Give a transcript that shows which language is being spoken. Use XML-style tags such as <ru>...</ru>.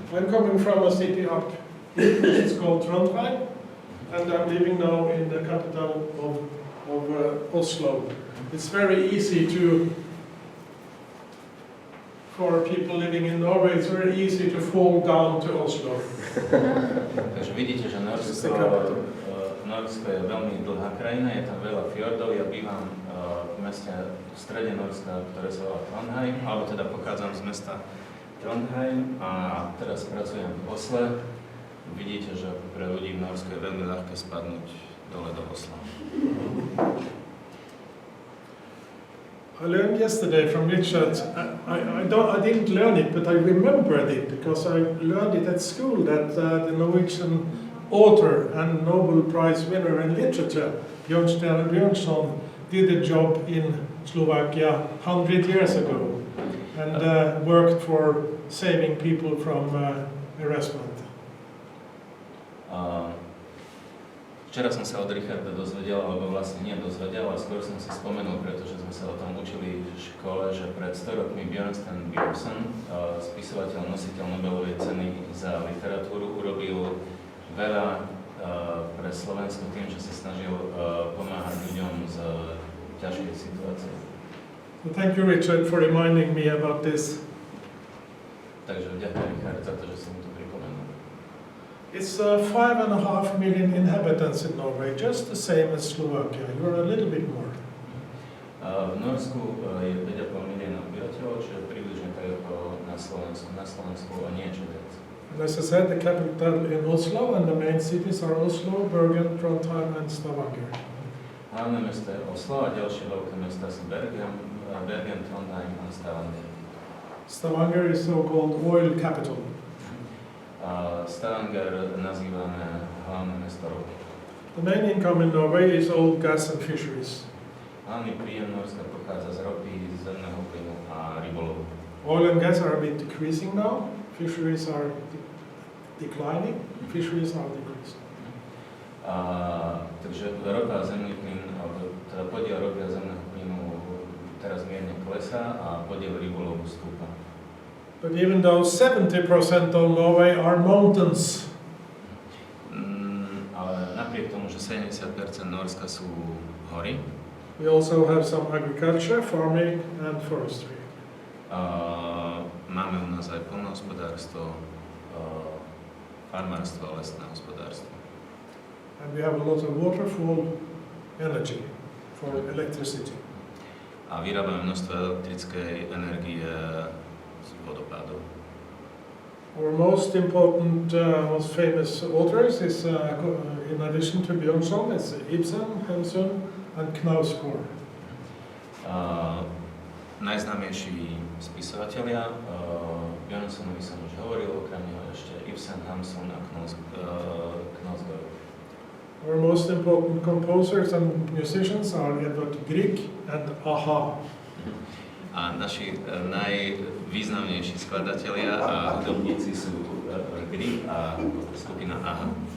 <en>I'm coming from a city up here, it's called Trondheim, and I'm living now in the capital of Oslo. It's very easy for people living in Norway, it's very easy to fall down to Oslo.</en> <sk>Takže vidíte, že Norsko je veľmi dlhá krajina, je tam veľa fjordov. Ja bývam v meste v strede Norska, ktoré sa volá Trondheim, alebo teda pochádzam z mesta Trondheim a teraz pracujem v Osle. Vidíte, že pre ľudí v Norsku je veľmi ľahké spadnúť dole do Osla.</sk> <en>I learned yesterday from Richard, I didn't learn it, but I remembered it because I learned it at school that the Norwegian author and Nobel Prize winner in literature, Bjørnstjerne Bjørnson, did a job in Slovakia 100 years ago and worked for saving people from harassment.</en> <sk>Včera som sa od Richarda dozvedel, alebo vlastne nie dozvedel, ale skôr som si spomenul, pretože sme sa o tom učili v škole, že pred 100 rokmi Bjørnstjerne Bjørnson, spisovateľ, nositeľ Nobelovej ceny za literatúru, urobil veľa pre Slovensko tým, že sa snažil pomáhať ľuďom z ťažkej situácie.</sk> <en>Well, thank you, Richard, for reminding me about this.</en> <sk>Takže ďakujem, Richard, za to, že som to pripomenul.</sk> <en>It's 5.5 million inhabitants in Norway, just the same as Slovakia. You're a little bit more.</en> <sk>V Norsku je 5,5 milióna obyvateľov, čiže približne tak ako na Slovensku. Na Slovensku o niečo viac.</sk> <en>And as I said, the capital in Oslo and the main cities are Oslo, Bergen, Trondheim and Stavanger.</en> <sk>Hlavné mesto je Oslo a ďalšie veľké mesta sú Bergen, Trondheim a Stavanger.</sk> <en>Stavanger is so-called oil capital.</en> <sk>Stavanger nazývame hlavné mesto ropy.</sk> <en>The main income in Norway is oil, gas and fisheries.</en> <sk>Hlavný príjem Norska pochádza z ropy, zemného plynu a rybolovu.</sk> <en>Oil and gas are a bit decreasing now. Fisheries are declining. Fisheries are decreasing.</en> <sk>Takže ropa a zemný plyn, alebo teda podiel ropy a zemného plynu teraz mierne klesá a podiel rybolovu stúpa.</sk> <en>But even though 70% of Norway are mountains,</en> <sk>Ale napriek tomu, že 70% Nórska sú hory,</sk> <en>we also have some agriculture, farming and forestry.</en> <sk>máme u nás aj poľnohospodárstvo, farmárstvo a lesné hospodárstvo.</sk> <en>And we have a lot of waterfall energy for electricity.</en> <sk>A vyrábame množstvo elektrickej energie z vodopádov.</sk> <en>Our most important, most famous authors is, in addition to Bjørnson, is Ibsen, Hamsun and Knausgård.</en> <sk>Najznámejší spisovatelia, Bjørnsonovi som už hovoril, okrem neho ešte Ibsen, Hamsun a Knausgård.</sk> <en>Our most important composers and musicians are Edvard Grieg and Aha.</en> <sk>A naši najvýznamnejší skladatelia a hudobníci sú Grieg a skupina Aha.</sk>